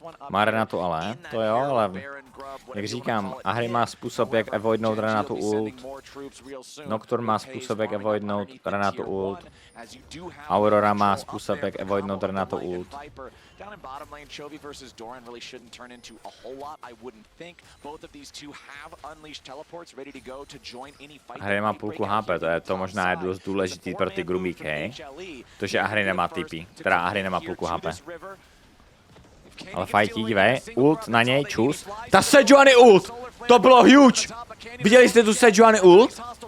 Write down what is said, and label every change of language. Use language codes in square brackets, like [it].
[cs] Má Renatu ale, to jo, ale jak říkám, Ahri má způsob, jak avoidnout Renatu ult. Nocturne má způsob, jak avoidnout Renatu ult. Aurora má způsob, jak avoidnout Renatu ult. [en] Down in bottom lane, Chovy versus Doran really shouldn't turn into a whole lot, I wouldn't think. Both of these two have unleashed teleports ready to go to join any fight. [cs] Ahri má půlku HP, to možná je dost důležitý pro ty grubíky, hej. To, že Ahri nemá TP, teda Ahri nemá půlku HP. Ale fajtí, dívej, ult na něj, čus. Ta Sejuani ult! To bylo huge! Viděli jste tu Sejuani ult?